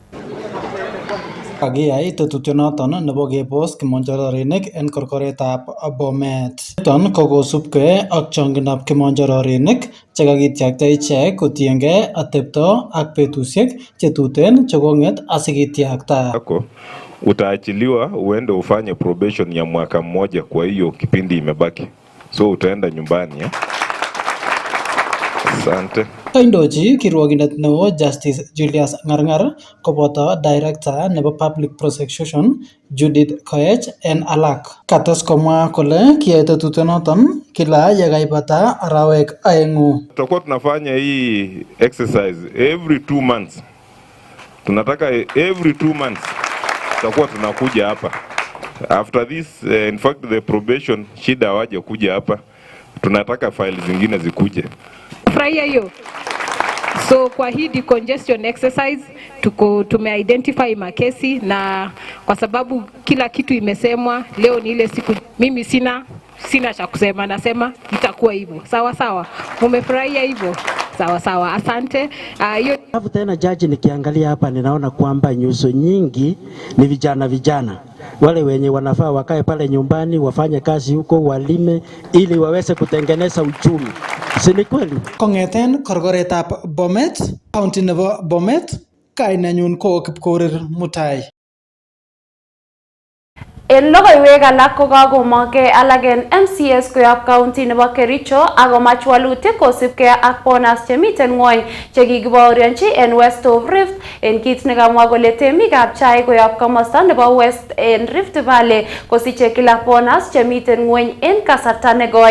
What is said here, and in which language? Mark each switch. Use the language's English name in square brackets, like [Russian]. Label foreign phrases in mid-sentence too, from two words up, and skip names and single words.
[Kalenjin] Kakiyai tetutyonoton nebo kebos kimonjororinik en korkoretab Bomet. Niton ko kosubkei ak chongindab kimonjororinik che kakityakta ichek kotiengei atepto ak betusiek che tuten che kong'et asikityakta. [Swahili] Utaachiliwa uende ufanye probation ya mwaka mmoja, kwa hiyo kipindi imebaki. So utaenda nyumbani. Asante. [Kalenjin] Kaindochi kirwogindet neo Justice Julius Ngargar koboto Director nebo Public Prosecution Judith Koech en alak. Kates komwa kole kiyai tetutyonoton kila yekaibata arawek aeng'u. [Swahili] Tutakuwa tunafanya hii [English] exercise every 2 months. [Swahili] Tunataka [English] every 2 months [Swahili] tutakuwa tunakuja hapa. [English] After this, in fact the probation [Swahili] shida hawaje kuja hapa. Tunataka files zingine zikuje. Furahia hiyo. So kwa hii [English] decongestion exercise [Swahili] tumeidentify makesi, na kwa sababu kila kitu imesemwa leo ni ile siku, mimi sina cha kusema, nasema itakuwa hivyo. Sawa sawa. Umefurahia hivyo? Sawa sawa. Asante. Alafu tena jaji, nikiangalia hapa ninaona kwamba nyuso nyingi ni vijana. Wale wenye wanafaa wakae pale nyumbani wafanye kazi huko, walime ili waweze kutengeneza uchumi. Si ni kweli? [Kalenjin] Kong'eten korkoretab Bomet, county nebo Bomet, kainenyu ko Kipkorir Mutai. En logoiwek alak ko kakomongkei alak en MCS koyob county nebo Kericho akomach walutik kosipkei ak bonus chemiten ng'wony chekikibaorionchi en West of Rift en kit nekamwa kole temikab chai koyob komosta nebo West en Rift Valley kosiche kila bonus chemiten ng'wony en kasarta negoi.